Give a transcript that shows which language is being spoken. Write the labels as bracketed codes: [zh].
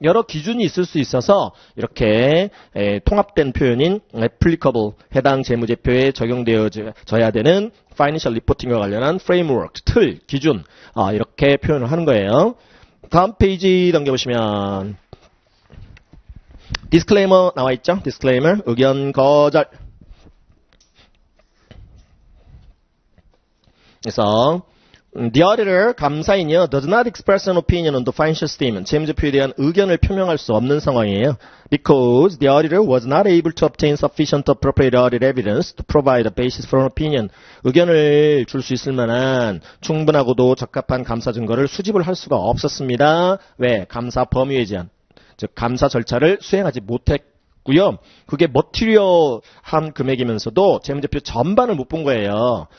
[ko] 여러 기준이 있을 수 있어서 이렇게 통합된 표현인 applicable, 해당 재무제표에 적용되어져야 되는 파이낸셜 리포팅과 관련한 프레임워크, 틀, 기준, 이렇게 표현을 하는 거예요. 다음 페이지 넘겨보시면 디스클레이머 나와 있죠? 디스클레이머, 의견 거절. [en] 그래서 the auditor, [ko] 감사인이요, [en] does not express an opinion on the financial statement, [ko] 재무제표에 대한 의견을 표명할 수 없는 상황이에요. [en] Because the auditor was not able to obtain sufficient appropriate audit evidence to provide a basis for an opinion. [ko] 의견을 줄 수 있을 만한 충분하고도 적합한 감사 증거를 수집을 할 수가 없었습니다. 왜? 감사 범위에 제한, 즉 감사 절차를 수행하지 못했고요. 그게 머티리얼한 금액이면서도 재무제표 전반을 못 본 거예요.